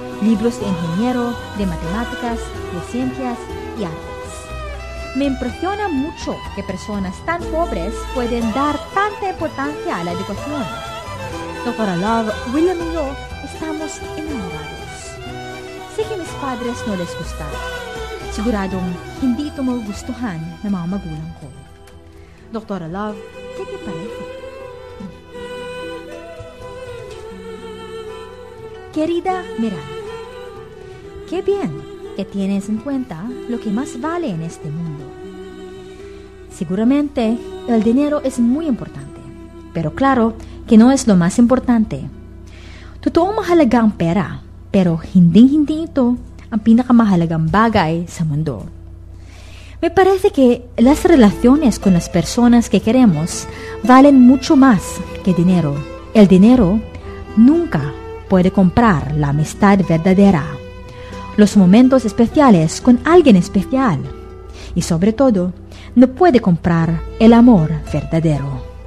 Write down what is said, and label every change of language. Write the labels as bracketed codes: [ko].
[es] Libros de ingeniero, de matemáticas, de ciencias y artes. Me impresiona mucho que personas tan pobres pueden dar tanta importancia a la educación. Doctora Love, William y yo estamos enamorados. Sé que mis padres no les gustaron. [tl] Siguradong hindi ito magustuhan ng mga magulang ko. [es] Doctora Love, ¿qué te parece? Querida Miranda, qué bien que tienes en cuenta lo que más vale en este mundo. Seguramente el dinero es muy importante, pero claro que no es lo más importante. [tl] Totoo mahalagang pera, pero hindi ito ang pinakamahalagang bagay sa mundo. [es] Me parece que las relaciones con las personas que queremos valen mucho más que dinero. El dinero nunca puede comprar la amistad verdadera, los momentos especiales con alguien especial, y sobre todo, no puede comprar el amor verdadero.